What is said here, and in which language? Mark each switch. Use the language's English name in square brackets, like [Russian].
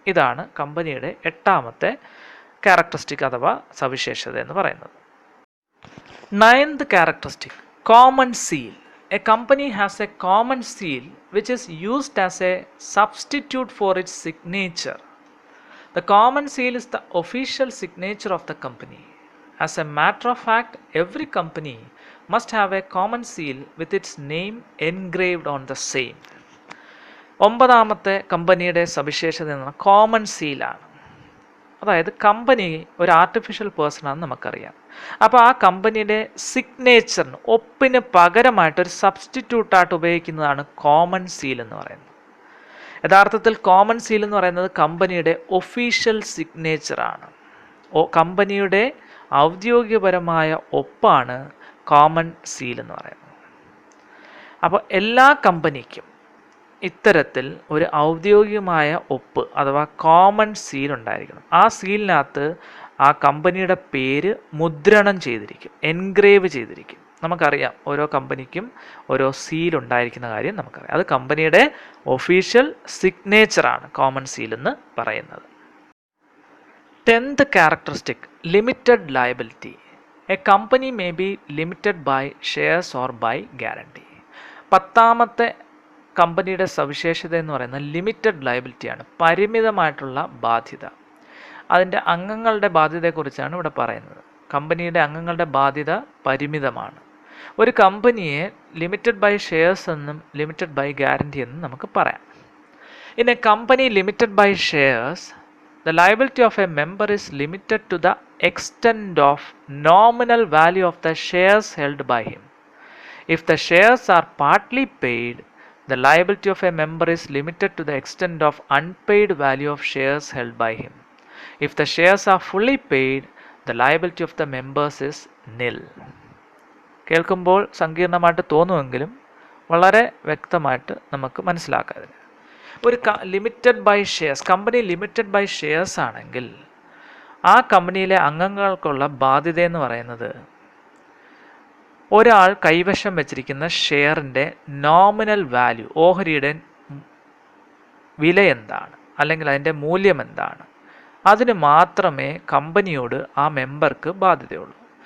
[Malayalam] ഇതാണ് കമ്പനിയുടെ എട്ടാമത്തെ ക്യാരക്ടറിസ്റ്റിക് അഥവാ സവിശേഷത എന്ന് പറയുന്നത്. [English] Ninth characteristic, common seal. A company has a common seal which is used as a substitute for its signature. The common seal is the official signature of the company. As a matter of fact, every company must have a common seal with its name engraved on the same. [Malayalam] ഒമ്പതാമത്തെ കമ്പനിയുടെ സവിശേഷത എന്ന common സീലാണ്. അതായത് company ഒരു artificial പേഴ്സണാണെന്ന് നമുക്കറിയാം. അപ്പോൾ ആ കമ്പനിയുടെ സിഗ്നേച്ചറിന്, ഒപ്പിന് പകരമായിട്ടൊരു സബ്സ്റ്റിറ്റ്യൂട്ടായിട്ട് ഉപയോഗിക്കുന്നതാണ് കോമൺ സീൽ എന്ന് പറയുന്നത്. യഥാർത്ഥത്തിൽ കോമൺ സീൽ എന്ന് പറയുന്നത് കമ്പനിയുടെ ഒഫീഷ്യൽ സിഗ്നേച്ചറാണ്. കമ്പനിയുടെ ഔദ്യോഗികപരമായ ഒപ്പാണ് കോമൺ സീൽ എന്ന് പറയുന്നത്. അപ്പോൾ എല്ലാ കമ്പനിക്കും ഇത്തരത്തിൽ ഒരു ഔദ്യോഗികമായ ഒപ്പ് അഥവാ കോമൺ സീൽ ഉണ്ടായിരിക്കണം. ആ സീലിനകത്ത് ആ കമ്പനിയുടെ പേര് മുദ്രണം ചെയ്തിരിക്കും, എൻഗ്രേവ് ചെയ്തിരിക്കും. നമുക്കറിയാം ഓരോ കമ്പനിക്കും ഓരോ സീൽ ഉണ്ടായിരിക്കുന്ന കാര്യം നമുക്കറിയാം. അത് കമ്പനിയുടെ ഒഫീഷ്യൽ സിഗ്നേച്ചറാണ് കോമൺ സീൽ എന്ന് പറയുന്നത്. [English] 10th characteristic, limited liability. A company may be limited by shares or by guarantee. [Malayalam] 10ാമത്തെ കമ്പനിയുടെ സവിശേഷത എന്ന് പറയുന്നത് ലിമിറ്റഡ് ലയബിലിറ്റിയാണ്, പരിമിതമായിട്ടുള്ള ബാധ്യത. അതിൻ്റെ അംഗങ്ങളുടെ ബാധ്യതയെക്കുറിച്ചാണ് ഇവിടെ പറയുന്നത്. കമ്പനിയുടെ അംഗങ്ങളുടെ ബാധ്യത പരിമിതമാണ്. ഒരു കമ്പനിയെ ലിമിറ്റഡ് ബൈ ഷെയർസ് എന്നും ലിമിറ്റഡ് ബൈ ഗ്യാരണ്ടി എന്നും നമുക്ക് പറയാം. [English] In a company limited by shares, the liability of a member is limited to the extent of nominal value of the shares held by him. If the shares are partly paid, the liability of a member is limited to the extent of unpaid value of shares held by him. If the shares are fully paid, the liability of the members is nil. [Malayalam] കേൾക്കുമ്പോൾ സങ്കീർണമായിട്ട് തോന്നുമെങ്കിലും വളരെ വ്യക്തമായിട്ട് നമുക്ക് മനസ്സിലാക്കാം. ഒരു limited by shares, company limited by shares ആണെങ്കിൽ ആ കമ്പനിയിലെ അംഗങ്ങൾക്കുള്ള ബാധ്യത എന്ന് പറയുന്നത് ഒരാൾ കൈവശം വെച്ചിരിക്കുന്ന ഷെയറിൻ്റെ നോമിനൽ വാല്യൂ, ഓഹരിയുടെ വില എന്താണ് അല്ലെങ്കിൽ അതിൻ്റെ മൂല്യം എന്താണ്, അതിന് മാത്രമേ കമ്പനിയോട് ആ മെമ്പർക്ക് ബാധ്യതയുള്ളൂ.